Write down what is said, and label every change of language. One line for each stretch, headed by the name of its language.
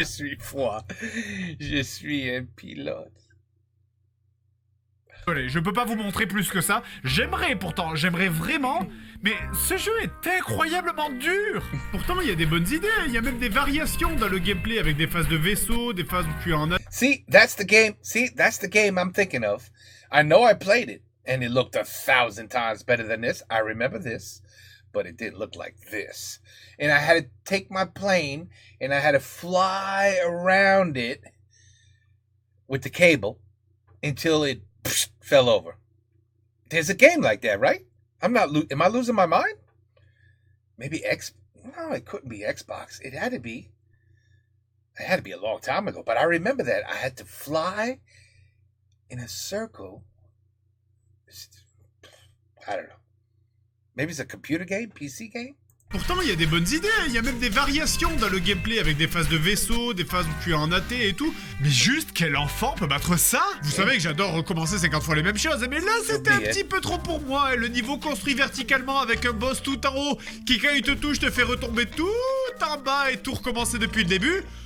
French: Je suis froid. Je suis un pilote. Je peux pas vous montrer plus que ça. J'aimerais vraiment, mais ce jeu est incroyablement dur. Pourtant, il y a des bonnes idées, il y a même des variations dans le gameplay avec des phases de vaisseau, des phases où tu es en...
English: See, that's the game I'm thinking of. I know I played it, and it looked 1,000 times better than this. I remember this, but it didn't look like this. And I had to take my plane, and I had to fly around it with the cable until it fell over. There's a game like that, right? Am I losing my mind? Maybe no, it couldn't be Xbox. It had to be a long time ago, but I remember that I had to fly in a circle. I don't know. Maybe it's a computer game, PC game?
French: Pourtant, il y a des bonnes idées, il y a même des variations dans le gameplay avec des phases de vaisseau, des phases où tu es en AT et tout. Mais juste, quel enfant peut battre ça? Vous savez que j'adore recommencer 50 fois les mêmes choses, mais là, c'était un petit peu trop pour moi. Et le niveau construit verticalement avec un boss tout en haut qui, quand il te touche, te fait retomber tout en bas et tout recommencer depuis le début.